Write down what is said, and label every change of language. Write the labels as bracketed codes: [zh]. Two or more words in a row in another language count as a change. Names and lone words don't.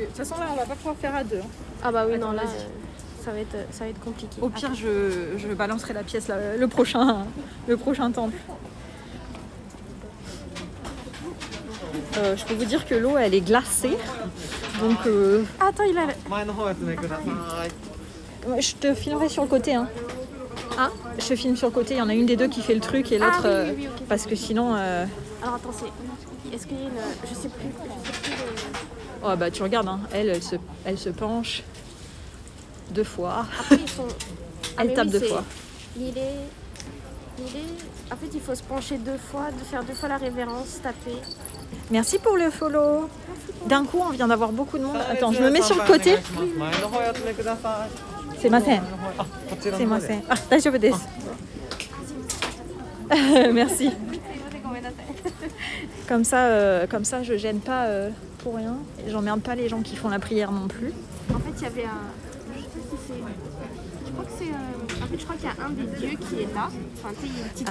[fr] De toute façon, là, on va pas pouvoir faire à deux. Hein. Ah bah oui, Attends, non, là, vas-y. ça va être compliqué. Au pire, je balancerai la pièce, là, le prochain temple. Je peux vous dire que l'eau, elle est glacée. Donc... Attends, il a... [ja] 前の方やつねください。 [fr] Je te filmerai sur le côté. Hein. Je te filme sur le côté. Il y en a une des deux qui fait le truc et l'autre... oui, ok. Parce que sinon... Alors attends, c'est... est-ce qu'il y a une... Je sais plus Oh bah tu regardes, hein. Elle se penche 2 fois. Après, ils sont... Elle tape 2 fois. Il est... En fait, il faut se pencher 2 fois, de faire 2 fois la révérence, taper. Merci pour le follow. D'un coup, on vient d'avoir beaucoup de monde. Attends, je me mets sur le côté. C'est ma scène. C'est ma scène. [ja] ああ、大丈夫です. [fr] Merci. Comme ça, je gêne pas pour rien. Et j'emmerde pas les gens qui font la prière non plus. En fait, il y avait un... Je sais pas si c'est... Je crois que c'est... En fait, je crois qu'il y a un des dieux qui est là. Enfin, tu sais, il y a une petite...